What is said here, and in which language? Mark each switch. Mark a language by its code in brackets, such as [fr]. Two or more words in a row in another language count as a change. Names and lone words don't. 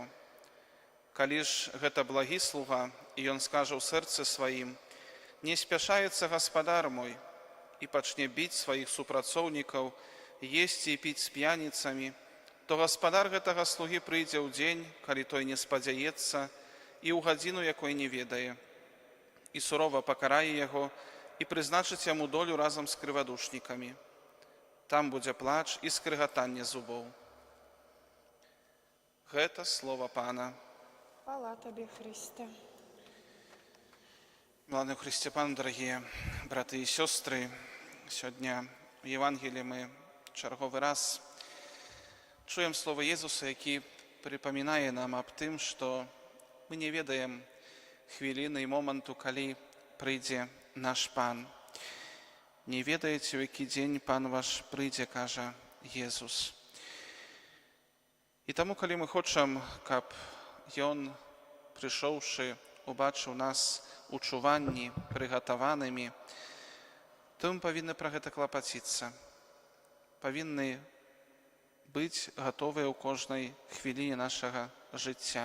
[be] Калі ж гэта благі слуга, і ён скажа ў сэрцы сваім: «Не спяшаецца гаспадар мой», і пачне біць сваіх супрацоўнікаў, есці і піць з п'яніцамі, то гаспадар гэтага слугі прыйдзе ў дзень, калі той не спадзяецца, і ў гадзіну, якой не ведае, і сурова пакарае яго, і прызначыць яму долю разам з крывадушнікамі. Там будзе плач і скрыгатанне зубоў». Гэта слова Пана. Хвала Табе, Христе. Милане ў Христе Пану, дарагія браты і сёстры, сёння [uk] в Євангелії ми черговий раз чуємо слово Єзуса, який припоминає нам об тим, що ми не ведаємо хвилини і моменту, коли прийде наш Пан. Не ведаєте, у який день Пан ваш прийде, каже Єзус. І тому, коли ми хочемо, щоб Ён, прийшовши, убачив нас у чуванні, приготованими, [be] то мы повинны про гэта клапаціцца. Повинны быць готовыя ў кожнай хвіліне нашага жыцця.